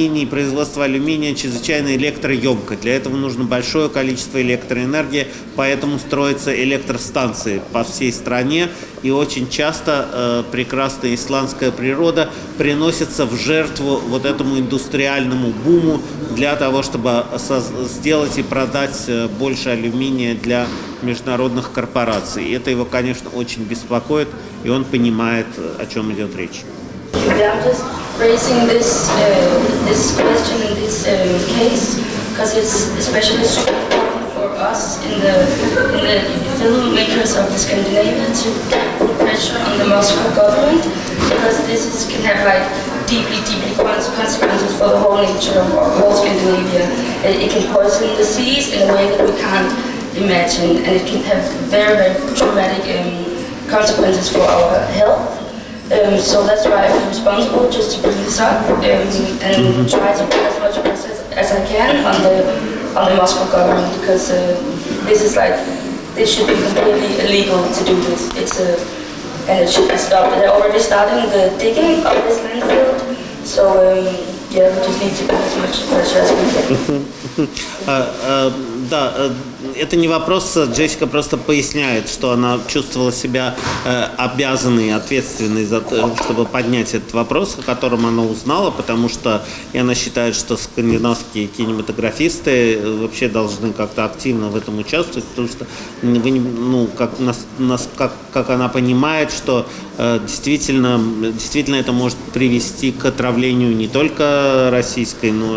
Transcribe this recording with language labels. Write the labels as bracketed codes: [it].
[ru] Производство алюминия чрезвычайно электроемко. Для этого нужно большое количество электроэнергии, поэтому строятся электростанции по всей стране, и очень часто прекрасная исландская природа приносится в жертву вот этому индустриальному буму для того, чтобы сделать и продать больше алюминия для международных корпораций. И это его, конечно, очень беспокоит, и он понимает, о чем идет речь. [en] I'm just raising this question in this case because it's especially super important for us in the filmmakers of Scandinavia to put pressure on the Moscow government, because this can have like deeply consequences for the whole nature of whole Scandinavia. It can poison the seas in a way that we can't imagine, and it can have very, very traumatic consequences for our health. So that's why I feel responsible just to bring this up and try to put as much pressure as I can on the Moscow government, because this should be completely illegal to do this. And it should be stopped. They're already starting the digging of this landfill, so we just need to put as much pressure as we can. [ru] Да, это не вопрос, Джессика просто поясняет, что она чувствовала себя обязанной и ответственной за то, чтобы поднять этот вопрос, о котором она узнала, потому что она считает, что скандинавские кинематографисты вообще должны как-то активно в этом участвовать, потому что, как она понимает, что действительно это может привести к отравлению не только российской